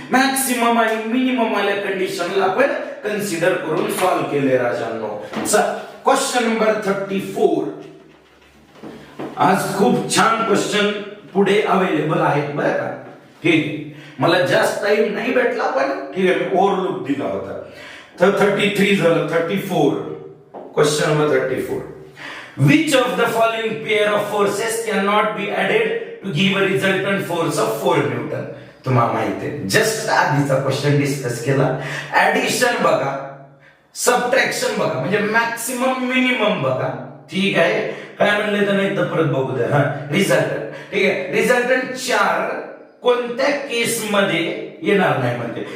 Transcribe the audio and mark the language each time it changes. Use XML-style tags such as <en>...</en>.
<mr>Maximum आणि minimum वाल्या कंडिशनला आपण कन्सिडर करून सॉल्व्ह केले राजांनो. Question number 34. आज खूप छान क्वेश्चन पुढे अवेलेबल आहेत बरं का. ठीक, मला जास्त टाइम नाही भेटला पण ठीक आहे, मी ओव्हरलुक दिला होता. तर 33 झालं. 34 question number 34.</mr> <en>Which of the following pair of forces cannot be added to give a resultant force of 4 Newton?</en> <mr>तुम्हाला माहिती आहे, जस्ट आधीचा क्वेश्चन डिस्कस केला. ऍडिशन बघा, सबट्रॅक्शन बघा, म्हणजे मॅक्सिमम मिनिमम बघा. ठीक आहे, काय म्हणले तर नाही तर परत बघू द्या. हा, रिझल्टंट. ठीक आहे, रिझल्टंट 4 कोणत्या केस मध्ये येणार नाही म्हणते.</mr>